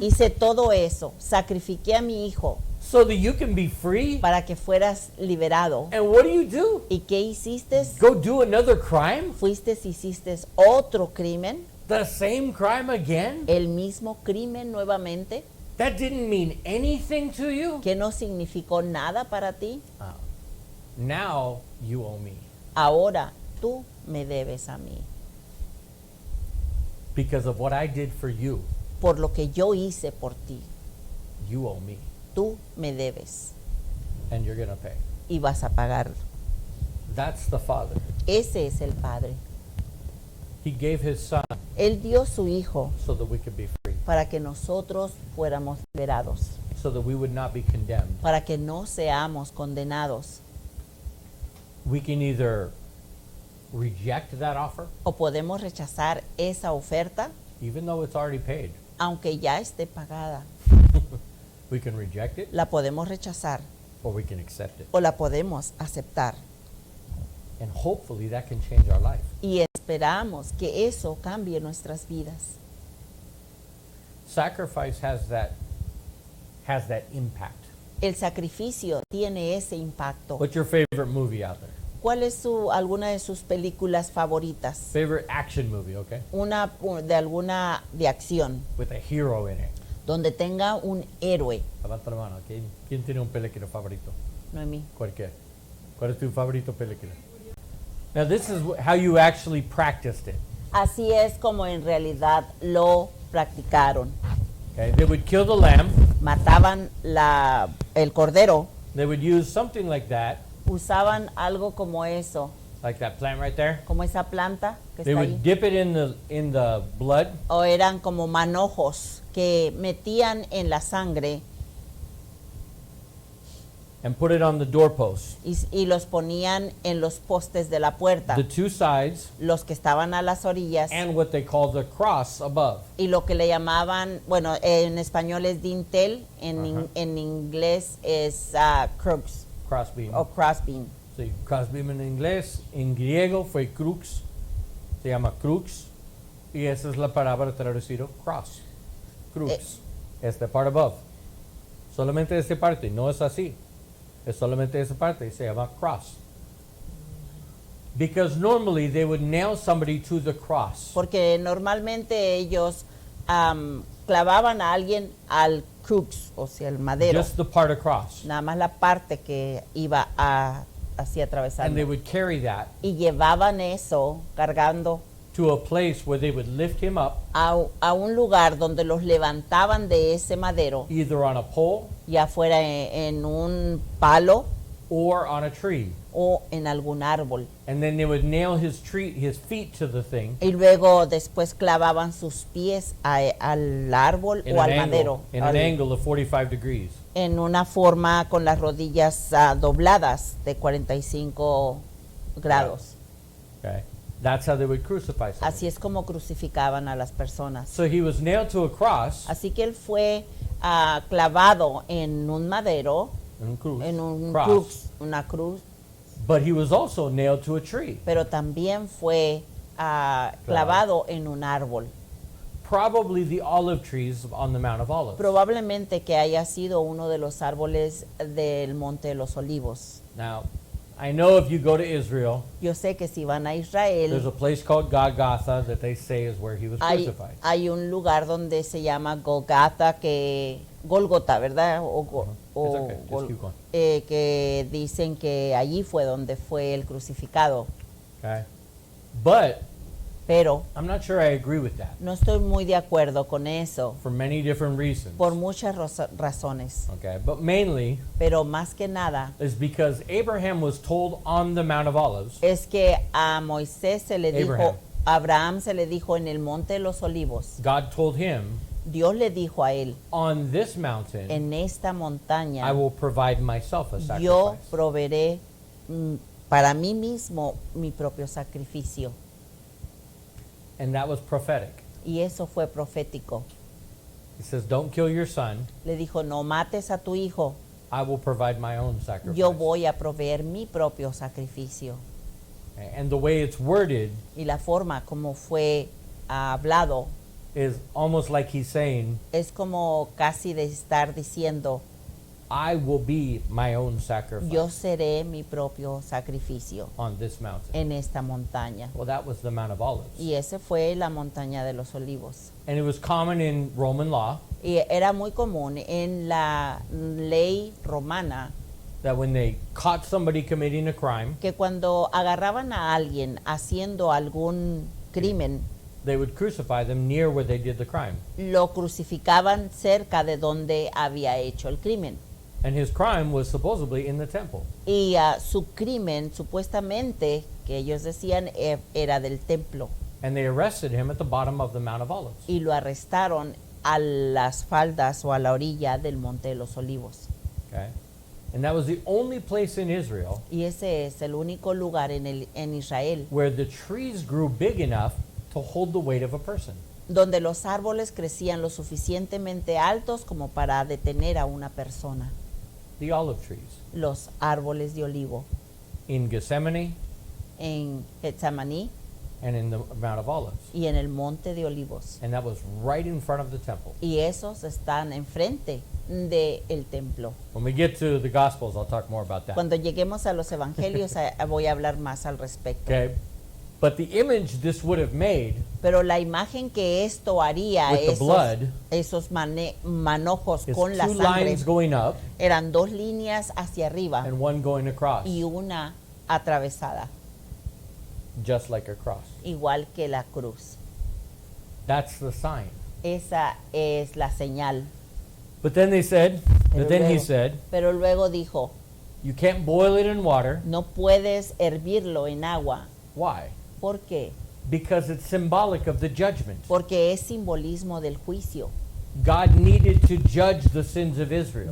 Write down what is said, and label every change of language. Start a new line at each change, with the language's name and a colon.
Spanish: hice todo eso, sacrifiqué a mi hijo
English: so that you can be free.
Spanish: para que fueras liberado.
English: And what do?
Spanish: ¿Y qué hiciste?
English: Go do another crime?
Spanish: Fuiste y hiciste otro crimen,
English: The same crime again?
Spanish: el mismo crimen nuevamente,
English: That didn't mean anything to you?
Spanish: que no significó nada para ti.
English: Now you owe me
Spanish: Ahora tú me debes a mí
English: because of what I did for you.
Spanish: por lo que yo hice por ti.
English: You owe me,
Spanish: Tú me debes
English: and you're going to pay.
Spanish: y vas a pagar.
English: That's the Father.
Spanish: Ese es el Padre.
English: He gave his son
Spanish: Él dio su hijo
English: so that we could be free,
Spanish: para que nosotros fuéramos liberados,
English: so that we would not be condemned.
Spanish: para que no seamos condenados.
English: We can either reject that offer,
Spanish: O podemos rechazar esa oferta,
English: even though it's already paid.
Spanish: aunque ya esté pagada.
English: We can reject it,
Spanish: La podemos rechazar
English: or we can accept it.
Spanish: o la podemos aceptar.
English: And hopefully that can change our life.
Spanish: Y esperamos que eso cambie nuestras vidas.
English: Sacrifice has that impact.
Spanish: El sacrificio tiene ese impacto.
English: What's your favorite movie out there?
Spanish: ¿Cuál es alguna de sus películas favoritas?
English: Favorite action movie, okay?
Spanish: Alguna de acción,
English: With a hero in it.
Spanish: donde tenga un héroe. Levanta la mano. ¿Quién tiene un película favorito? Noemí. ¿Cuál es tu favorito película?
English: Now this is how you actually practiced it.
Spanish: Así es como en realidad lo practicaron.
English: Okay? They would kill the lamb.
Spanish: Mataban el cordero,
English: They would use something like that,
Spanish: usaban algo como eso,
English: like that plant right there.
Spanish: como esa planta que
English: They
Spanish: está
English: would
Spanish: ahí.
English: dip it in the blood,
Spanish: O eran como manojos que metían en la sangre
English: and put it on the doorpost.
Spanish: y los ponían en los postes de la puerta,
English: The two sides,
Spanish: los que estaban a las orillas,
English: and what they call the cross above.
Spanish: y lo que le llamaban, bueno, en español es dintel, Ajá. en inglés es crux
English: Crossbeam.
Spanish: o crossbeam. Sí, crossbeam en inglés. En griego fue crux. Se llama crux. Y esa es la palabra traducido cross. Crux. Este
English: part above.
Spanish: Solamente esta parte. No es así. Es solamente esa parte. Y se llama cross.
English: Because normally they would nail somebody to the cross.
Spanish: Porque normalmente ellos clavaban a alguien al crux, o sea, el madero,
English: Just the part across.
Spanish: nada más la parte que iba así
English: And they
Spanish: atravesando.
English: would carry that
Spanish: Y llevaban eso cargando
English: to a place where they would lift him up,
Spanish: a un lugar donde los levantaban de ese madero,
English: either on a pole
Spanish: ya fuera en un palo
English: or on a tree.
Spanish: o en algún árbol.
English: And then they would nail his feet to the thing
Spanish: Y luego después clavaban sus pies al árbol
English: in
Spanish: o
English: an
Spanish: al madero,
English: angle, in an angle of 45 degrees.
Spanish: en una forma con las rodillas dobladas de 45 grados.
English: Okay? That's how they would crucify somebody.
Spanish: Así es como crucificaban a las personas.
English: So he was nailed to a cross,
Spanish: Así que él fue clavado en un madero, en un una cruz,
English: but he was also nailed to a tree.
Spanish: pero también fue clavado en un árbol.
English: Probably the olive trees on the Mount of Olives.
Spanish: Probablemente que haya sido uno de los árboles del Monte de los Olivos.
English: Now, I know if you go to Israel,
Spanish: Yo sé que si van a
English: there's
Spanish: Israel,
English: a place called Golgotha that they say is where he was crucified.
Spanish: hay un lugar donde se llama Golgotha, Gólgota, ¿verdad?
English: It's okay, just keep going.
Spanish: Que dicen que allí fue donde fue el crucificado.
English: Okay? But
Spanish: Pero
English: I'm not sure I agree with that
Spanish: no estoy muy de acuerdo con eso,
English: for many different reasons.
Spanish: por muchas razones.
English: Okay, but mainly
Spanish: Pero más que nada
English: is because Abraham was told on the Mount of Olives,
Spanish: es que a Moisés se le dijo,
English: Abraham.
Spanish: a Abraham se le dijo en el Monte de los Olivos,
English: God told him,
Spanish: Dios le dijo a él,
English: on this mountain
Spanish: en esta montaña
English: I will provide myself a
Spanish: yo
English: sacrifice.
Spanish: proveeré para mí mismo mi propio sacrificio.
English: And that was prophetic.
Spanish: Y eso fue profético.
English: He says, don't kill your son.
Spanish: Le dijo, no mates a tu hijo,
English: I will provide my own sacrifice.
Spanish: yo voy a proveer mi propio sacrificio.
English: And the way it's worded
Spanish: Y la forma como fue hablado
English: is almost like he's saying,
Spanish: es como casi de estar diciendo,
English: I will be my own sacrifice
Spanish: yo seré mi propio sacrificio
English: on this mountain.
Spanish: en esta montaña.
English: Well, that was the Mount of Olives.
Spanish: Y ese fue la montaña de los olivos.
English: And it was common in Roman law
Spanish: Y era muy común en la ley romana
English: that when they caught somebody committing a crime,
Spanish: que cuando agarraban a alguien haciendo algún crimen,
English: they would crucify them near where they did the crime.
Spanish: lo crucificaban cerca de donde había hecho el crimen.
English: And his crime was supposedly in the temple.
Spanish: Y su crimen, supuestamente, que ellos decían, era del templo.
English: And they arrested him at the bottom of the Mount of Olives.
Spanish: Y lo arrestaron a las faldas o a la orilla del Monte de los Olivos.
English: Okay? And that was the only place in Israel
Spanish: Y ese es el único lugar en Israel
English: where the trees grew big enough to hold the weight of a person.
Spanish: donde los árboles crecían lo suficientemente altos como para detener a una persona.
English: The olive trees.
Spanish: Los árboles de olivo
English: In Gethsemane
Spanish: en Getsemaní
English: and in the Mount of Olives.
Spanish: y en el Monte de Olivos.
English: And that was right in front of the temple.
Spanish: Y esos están enfrente del templo.
English: When we get to the Gospels, I'll talk more about that.
Spanish: Cuando lleguemos a los evangelios voy a hablar más al respecto.
English: Okay? But the image this would have made
Spanish: Pero la imagen que esto haría,
English: with the blood,
Spanish: esos manojos
English: is
Spanish: con la
English: two
Spanish: sangre,
English: lines going up
Spanish: eran dos líneas hacia arriba
English: and one going across,
Spanish: y una atravesada,
English: just like a cross.
Spanish: igual que la cruz.
English: That's the sign.
Spanish: Esa es la señal.
English: But then they said,
Spanish: Pero
English: but then he
Spanish: luego-
English: said,
Spanish: Pero luego dijo,
English: you can't boil it in water.
Spanish: no puedes hervirlo en agua.
English: Why?
Spanish: ¿Por qué?
English: Because it's symbolic of the judgment.
Spanish: Porque es simbolismo del juicio.
English: God needed to judge the sins of Israel.